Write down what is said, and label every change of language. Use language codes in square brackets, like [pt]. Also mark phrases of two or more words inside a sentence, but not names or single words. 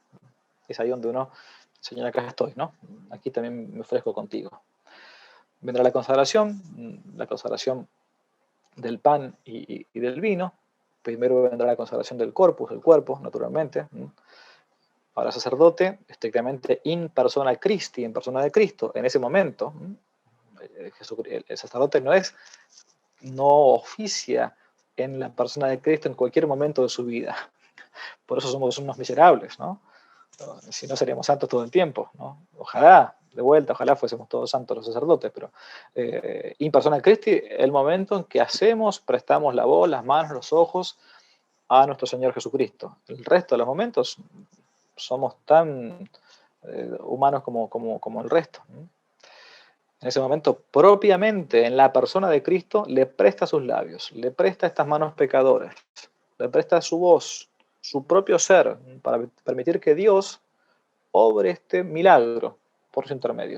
[es] Es ahí donde uno, Señor, acá estoy, ¿no? Aquí también me ofrezco contigo. Vendrá la consagración del pan y del vino. Primero vendrá la consagración del corpus, del cuerpo, naturalmente. Para el sacerdote, estrictamente [la] in persona Christi, [es] en persona de Cristo, en ese momento. El sacerdote no oficia en la persona de Cristo en cualquier momento de su vida. Por eso somos unos miserables, ¿no? Si no seríamos santos todo el tiempo, ¿no? Ojalá, de vuelta, ojalá fuésemos todos santos los sacerdotes, pero [la] in persona Christi, [es] el momento en que prestamos la voz, las manos, los ojos a nuestro Señor Jesucristo. El resto de los momentos somos tan humanos como el resto, ¿no? En ese momento, propiamente en la persona de Cristo, le presta sus labios, le presta estas manos pecadoras, le presta su voz, su propio ser, para permitir que Dios obre este milagro por su intermedio.